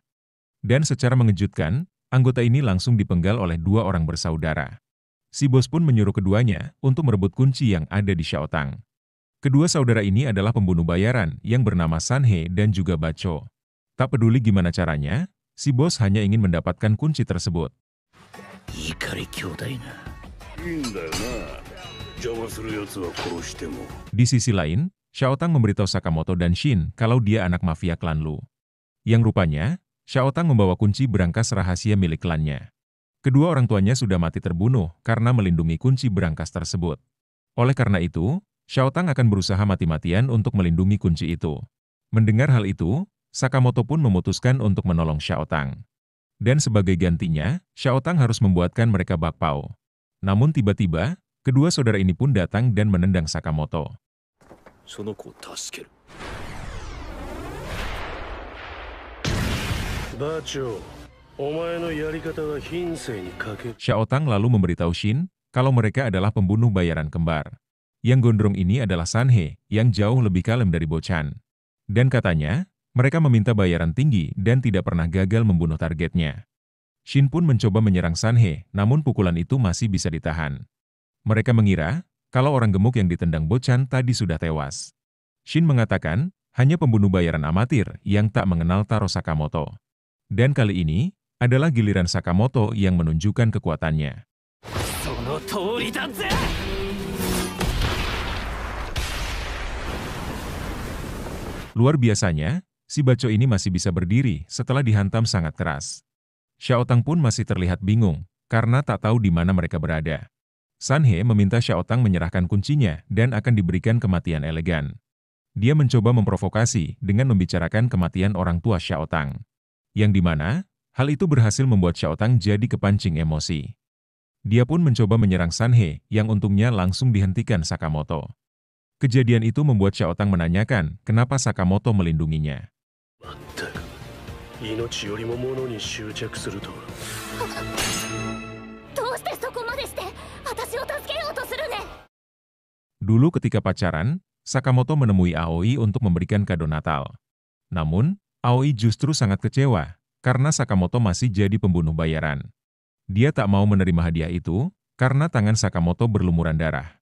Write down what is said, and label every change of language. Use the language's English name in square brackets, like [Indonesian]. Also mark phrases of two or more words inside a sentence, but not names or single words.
[Indonesian] Dan secara mengejutkan, anggota ini langsung dipenggal oleh dua orang bersaudara. Si bos pun menyuruh keduanya untuk merebut kunci yang ada di Xiaotang. Kedua saudara ini adalah pembunuh bayaran yang bernama Sanhe dan juga Bacho. Tak peduli gimana caranya, si bos hanya ingin mendapatkan kunci tersebut. [Japanese] 怒り兄弟な。いいんだよな。邪魔する奴は殺しても。 [Indonesian] Di sisi lain, Xiaotang memberitahu Sakamoto dan Shin kalau dia anak mafia klan Lu. Yang rupanya, Xiaotang membawa kunci berangkas rahasia milik klannya. Kedua orang tuanya sudah mati terbunuh karena melindungi kunci berangkas tersebut. Oleh karena itu, Xiaotang akan berusaha mati-matian untuk melindungi kunci itu. Mendengar hal itu, Sakamoto pun memutuskan untuk menolong Xiaotang. Dan sebagai gantinya, Xiaotang harus membuatkan mereka bakpao. Namun tiba-tiba, kedua saudara ini pun datang dan menendang Sakamoto. [Japanese] その子を助ける。バチョ、お前のやり方は品性に欠ける。 [Indonesian] Xiaotang lalu memberitahu Shin kalau mereka adalah pembunuh bayaran kembar. Yang gondrong ini adalah Sanhe, yang jauh lebih kalem dari Bochan. Dan katanya, mereka meminta bayaran tinggi dan tidak pernah gagal membunuh targetnya. Shin pun mencoba menyerang Sanhe, namun pukulan itu masih bisa ditahan. Mereka mengira kalau orang gemuk yang ditendang Bochan tadi sudah tewas. Shin mengatakan, hanya pembunuh bayaran amatir yang tak mengenal Taro Sakamoto. Dan kali ini, adalah giliran Sakamoto yang menunjukkan kekuatannya. [Japanese] その通りだぜ。 [Indonesian] Luar biasanya, si Bacho ini masih bisa berdiri setelah dihantam sangat keras. Xiaotang pun masih terlihat bingung, karena tak tahu di mana mereka berada. Sanhe meminta Xiaotang menyerahkan kuncinya dan akan diberikan kematian elegan. Dia mencoba memprovokasi dengan membicarakan kematian orang tua Xiaotang. Yang dimana, hal itu berhasil membuat Xiaotang jadi kepancing emosi. Dia pun mencoba menyerang Sanhe, yang untungnya langsung dihentikan Sakamoto. Kejadian itu membuat Xiaotang menanyakan kenapa Sakamoto melindunginya. [Japanese] まったく、命よりも物に執着するとは。どうしてそこまでして私を助けようとするね。 [Indonesian] Dulu ketika pacaran, Sakamoto menemui Aoi untuk memberikan kado Natal. Namun, Aoi justru sangat kecewa karena Sakamoto masih jadi pembunuh bayaran. Dia tak mau menerima hadiah itu karena tangan Sakamoto berlumuran darah.